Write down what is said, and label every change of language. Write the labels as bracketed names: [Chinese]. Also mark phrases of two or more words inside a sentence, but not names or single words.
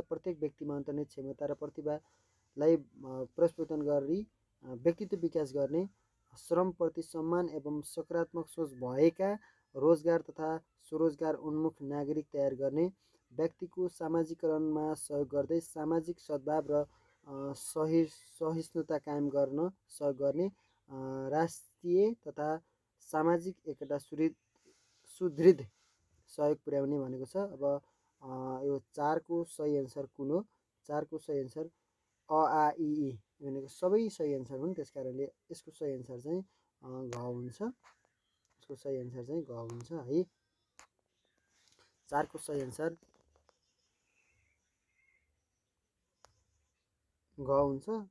[Nepali] प्रत्येक व्यक्तिमा अन्तर्निहित क्षमता र प्रतिभालाई प्रस्फुटन गरी व्यक्तित्व विकास गर्ने, श्रमप्रति सम्मान एवं सकारात्मक सोच भएका रोजगार तथा स्वरोजगार उन्मुख नागरिक तयार गर्ने, व्यक्तिको सामाजिकरणमा सहयोग गर्दै सामाजिक सद्भाव र सहिष्णुता कायम गर्न सहयोग गर्ने, राष्ट्रिय तथा सामाजिक एकता सुदृढ सहयोग पुर्याउने भनेको छ। अब यो चारको सही एन्सर कुन हो? चारको सही एन्सर अ आ इ ई भनेको सबै सही एन्सर हुन्। त्यस कारणले यसको सही एन्सर चाहिँ घ हुन्छ। यसको सही एन्सर चाहिँ घ हुन्छ है। चारको सही एन्सर घ हुन्छ।